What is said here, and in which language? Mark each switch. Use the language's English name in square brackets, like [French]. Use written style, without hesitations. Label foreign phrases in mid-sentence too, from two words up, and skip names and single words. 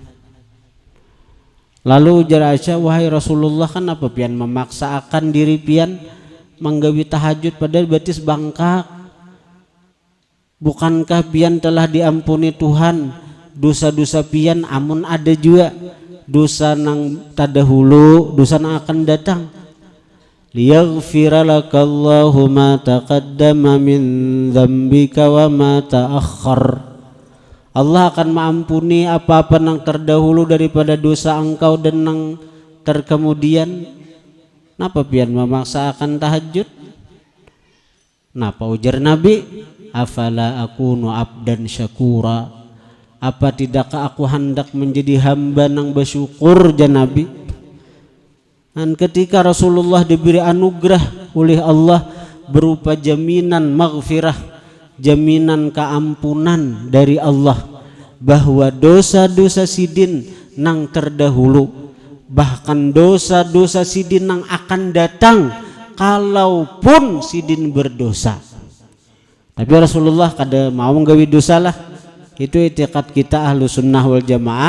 [Banjar] Lalu ujar Aisyah, wahai Rasulullah, kan apa pian memaksakan diri pian menggawi tahajud padahal betis bangkak? Bukankah pian telah diampuni Tuhan dosa-dosa pian? Amun ada juga dosa nang tadahulu, dosa nang akan datang. [Arabic] ليغفر لك الله ما تقدم من ذنبك وما تأخر. [Indonesian] Allah akan mengampuni apa-apa yang terdahulu daripada dosa engkau dan yang terkemudian. [Banjar] Napa pian memaksakan tahajud? Napa ujar Nabi? [Arabic] أفلا أكون عبدا شكورا. [Banjar] Apa tidakkah aku hendak menjadi hamba yang bersyukur, jan Nabi? [Indonesian] Dan ketika Rasulullah diberi anugerah oleh Allah berupa jaminan maghfirah, jaminan keampunan dari Allah, [Banjar] bahwa dosa-dosa sidin nang terdahulu, bahkan dosa-dosa sidin nang akan datang kalaupun sidin berdosa. Tapi Rasulullah kada mau nggawi dosa lah. Itu i'tiqad kita [Arabic] أهل السنة والجماعة.